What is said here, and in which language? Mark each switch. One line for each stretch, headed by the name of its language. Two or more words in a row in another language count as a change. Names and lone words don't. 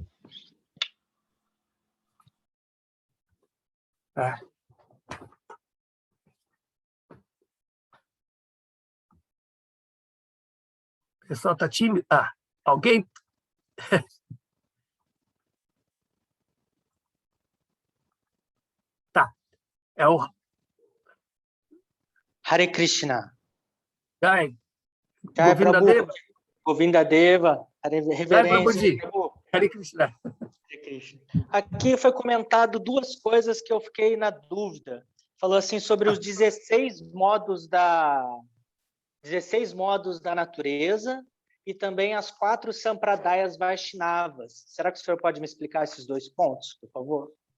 Portuguese: O pessoal está tímido. Alguém? Tá. É o Hare Krishna. Jai. Jai Govinda Prabhu. Deva. Govinda Deva. Reverência. Prabhuji. Hare Krishna. Hare Krishna. Aqui foi comentado duas coisas que eu fiquei na dúvida. Falou assim sobre os 16 modos da natureza e também as 4 Sampradayas Vaishnavas. Será que o senhor pode me explicar esses 2 pontos, por favor?